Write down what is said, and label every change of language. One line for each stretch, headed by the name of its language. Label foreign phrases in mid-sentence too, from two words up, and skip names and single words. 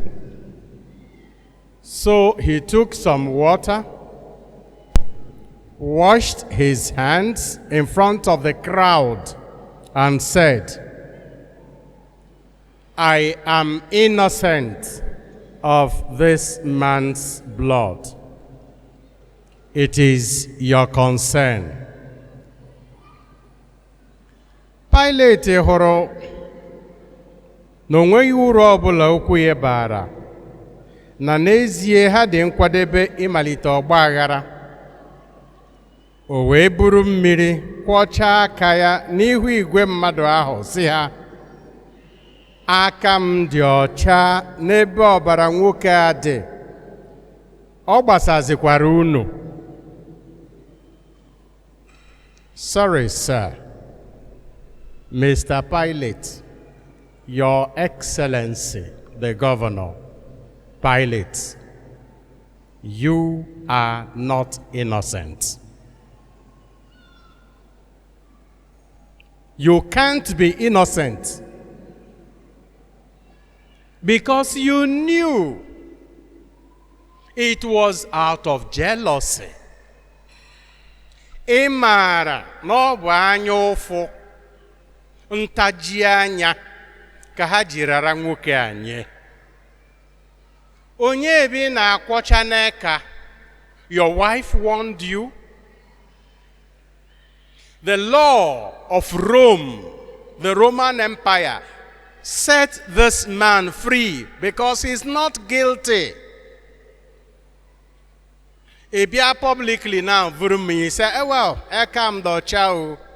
English: So he took some water, washed his hands in front of the crowd, and said, "I am innocent of this man's blood. It is your concern."
Igbo: Pilate hụrụ na o nweghị uru ọbụla okwu ya bara, na n'ezie ha dị nkwadebe ịmalite ọgba aghara. O wee buru mmiri kwọchaa aka ya n'ihu igwe mmadụ ahụ sị ha, "Aka m dị ọcha n'ebe ọbara nwoke a dị, ọ gbasazikwara unu."
English: Sorry, sir. Mr. Pilate, Your Excellency, the Governor, Pilate, you are not innocent. You can't be innocent because you knew it was out of jealousy.
Igbo: Ị maara na ọ bụ anya ụfụ, ntaji anya ka ha ji rara nwoke a nye. Onye ebe na-akwọcha n'aka,
English: your wife warned you. The law of Rome, the Roman Empire, set this man free because he's not guilty. Ebia publicly now, you say, well, I come the chow.